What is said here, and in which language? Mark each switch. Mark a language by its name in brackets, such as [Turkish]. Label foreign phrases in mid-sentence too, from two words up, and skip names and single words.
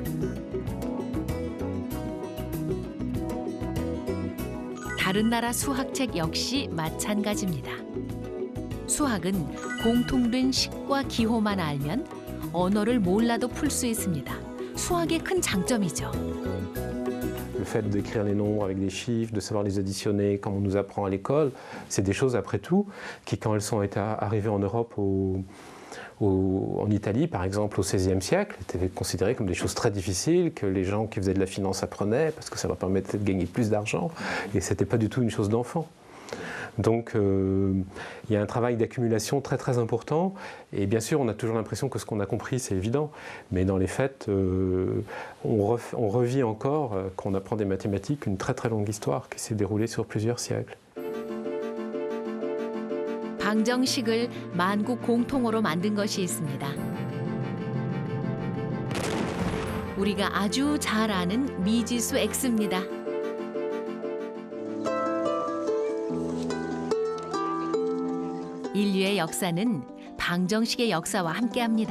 [Korean] 다른 나라 수학책 역시 마찬가지입니다. 수학은 공통된 식과 기호만 알면 언어를 몰라도 풀 수 있습니다. 수학의 큰 장점이죠. [French] Le fait d'écrire les nombres avec des chiffres, de savoir les additionner comme on nous apprend à l'école, c'est des choses après tout qui, quand elles sont arrivées en Europe, en Italie par exemple au XVIe siècle, étaient considérées comme des choses très difficiles que les gens qui faisaient de la finance apprenaient parce que ça leur permettait de gagner plus d'argent et c'était pas du tout une chose d'enfant. Donc il y a un travail d'accumulation très très important et bien sûr on a toujours l'impression que ce qu'on a compris c'est évident mais dans les faits on revit encore quand on apprend des mathématiques une très très longue histoire qui s'est déroulée sur plusieurs siècles. [Korean] 방정식을 만국 공통어로 만든 것이 있습니다. 우리가 아주 잘 아는 미지수 x입니다. 인류의 역사는 방정식의 역사와 함께합니다.